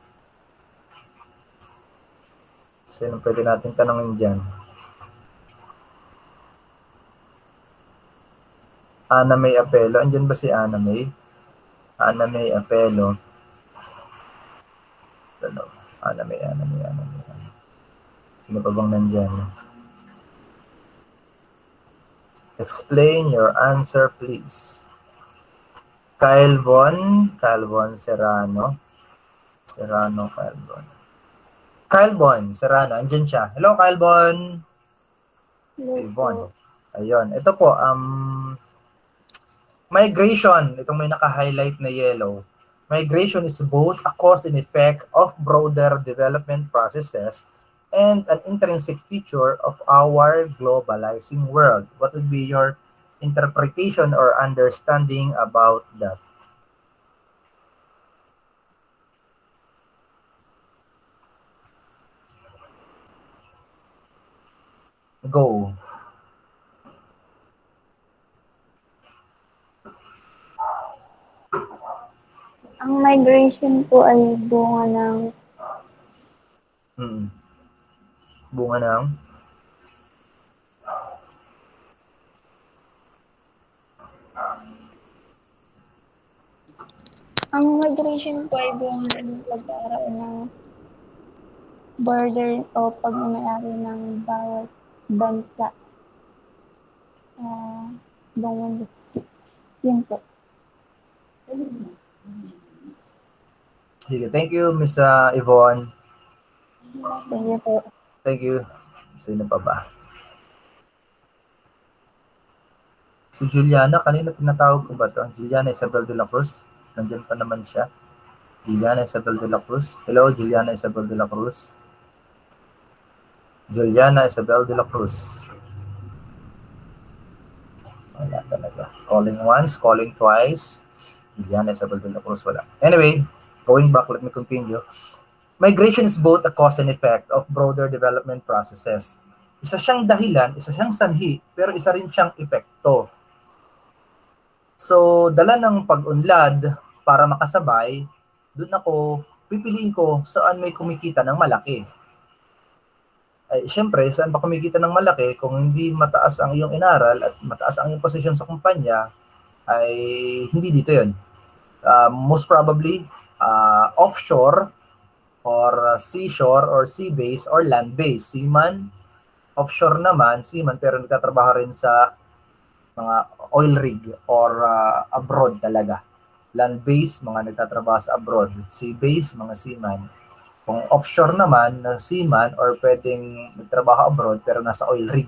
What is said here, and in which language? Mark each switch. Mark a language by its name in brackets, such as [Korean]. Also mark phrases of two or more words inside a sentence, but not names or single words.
[Filipino] Sino pwede natin tanongin dyan? Ana May Apelo. Andyan ba si Ana May? Ana May Apelo. Ano? Ana May. Sino pa bang nandyan? [English] Explain your answer, please. Kyle Von Serrano. [Filipino] Kyle Bon Serrano. Andyan siya. Hello, Kyle Bon. Yvonne. Ayun. Ito po, migration, itong may naka-highlight na yellow. [English] Migration is both a cause and effect of broader development processes and an intrinsic feature of our globalizing world. What would be your interpretation or understanding about that? Go. [Filipino] Ang migration po ay bunga ng Bunga ng? ang migration po ay bunga ng pagkakaroon ng border o pagmamayari ng bawat bansa sa buong mundo. Yun po. Sige, [English] thank you, Miss Yvonne. Thank you po. Thank you. [Filipino] Sino pa ba? Si Juliana, kanina tinatawag ko ba ito? Juliana Isabel de la Cruz. Nandiyan pa naman siya. Juliana Isabel de la Cruz. Hello, Juliana Isabel de la Cruz. Juliana Isabel de la Cruz. Wala talaga. [English] Calling once, calling twice. Juliana Isabel de la Cruz, [Filipino] wala. [English] Anyway, going back, let me continue. Migration is both a cause and effect of broader development processes. [Filipino] Isa siyang dahilan, isa siyang sanhi, pero isa rin siyang epekto. So, dala ng pag-unlad para makasabay, doon ako, pipiliin ko saan may kumikita ng malaki. Ay, syempre, saan ba kumikita ng malaki kung hindi mataas ang iyong inaral at mataas ang iyong posisyon sa kumpanya, ay hindi dito yun. [English] Most probably, offshore, or seashore, or sea-based, or land-based. [Filipino] Seaman, offshore naman, seaman, pero nagtatrabaho rin sa mga [English] oil rig [Filipino] or abroad talaga. Land-based, mga nagtatrabaho sa abroad. Sea-based, mga seaman. Kung offshore naman, seaman, or pwedeng nagtrabaho abroad, pero nasa [English] oil rig.